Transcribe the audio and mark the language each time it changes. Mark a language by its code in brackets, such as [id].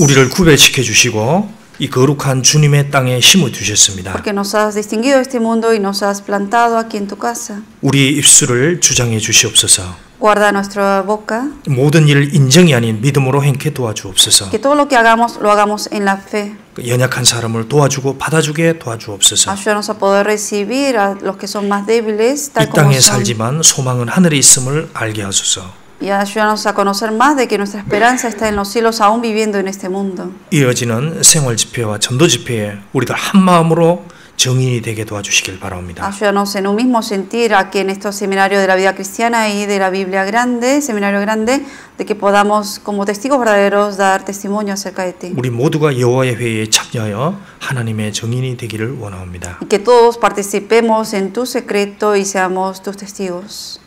[ko] 우리를 구별시켜 주시고 이 거룩한 주님의 땅에 심어 주셨습니다. [es] Porque nos has distinguido de este mundo y nos has plantado aquí en tu casa. [ko] 우리의 입술을 주장해 주시옵소서. [es] Guarda nuestra boca. [ko] 모든 일을 인정이 아닌 믿음으로 행케 도와주옵소서. [es] Que todo lo que hagamos, lo hagamos en la fe. [ko] 연약한 사람을 도와주고 받아주게 도와주옵소서. [es] Ayúdanos a poder recibir a los que son más débiles, tal [ko] 이 [es] como [ko] 땅에 [es] son. [ko] 살지만 소망은 하늘에 있음을 알게 하소서. [es] Y ayúdanos a conocer más de que nuestra esperanza está en los cielos, aún viviendo en este mundo. [ko] 이어지는 생활 집회와 전도 집회에 우리들 한 마음으로 정인이 되게 도와주시길 바랍니다. [es] Ayúdanos en un mismo sentir aquí en estos seminarios de la vida cristiana y de la Biblia grande, seminario grande, de que podamos como testigos verdaderos dar testimonio acerca de ti. [ko] 우리 모두가 여호와의 회의에 참여하여 하나님의 정인이 되기를 원합니다. [es] Y que todos participemos en tu secreto y seamos tus testigos.